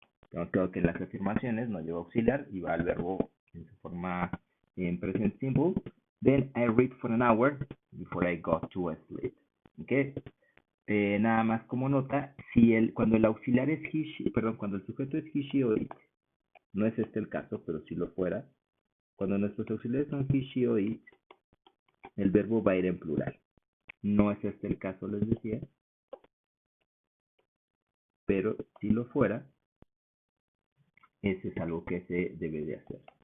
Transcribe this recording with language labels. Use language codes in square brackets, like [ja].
[es] Tengo que en las afirmaciones no lleva auxiliar y va al verbo en su forma en present simple. [en] Then I read for an hour before I go to sleep. [es] ¿Ok? Nada más como nota, cuando el auxiliar es he, she, perdón, cuando el sujeto es he, she o it, no es este el caso, pero si lo fuera, cuando nuestros auxiliares son he, she o it, el verbo va a ir en plural. No es este el caso, les decía, pero si lo fuera, ese es algo que se debe de hacer.